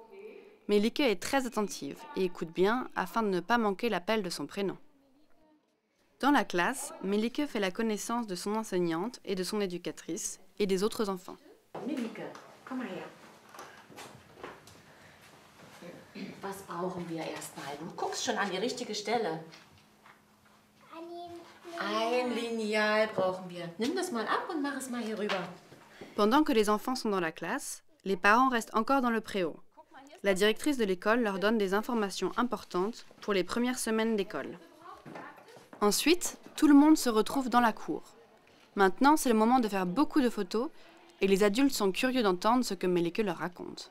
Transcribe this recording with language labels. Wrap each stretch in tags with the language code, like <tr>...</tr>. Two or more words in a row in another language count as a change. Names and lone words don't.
<fr>Melike est très attentive et écoute bien afin de ne pas manquer l'appel de son prénom. Dans la classe, Melike fait la connaissance de son enseignante et de son éducatrice et des autres enfants.</fr> <de>Melike, komm mal her. Was brauchen wir erstmal? Du guckst schon an die richtige Stelle. Ein Lineal brauchen wir. Nimm das mal ab und mach es mal hier rüber.</de> <fr>Pendant que les enfants sont dans la classe, les parents restent encore dans le préau. La directrice de l'école leur donne des informations importantes pour les premières semaines d'école. Ensuite, tout le monde se retrouve dans la cour. Maintenant, c'est le moment de faire beaucoup de photos et les adultes sont curieux d'entendre ce que Melike leur raconte.</fr>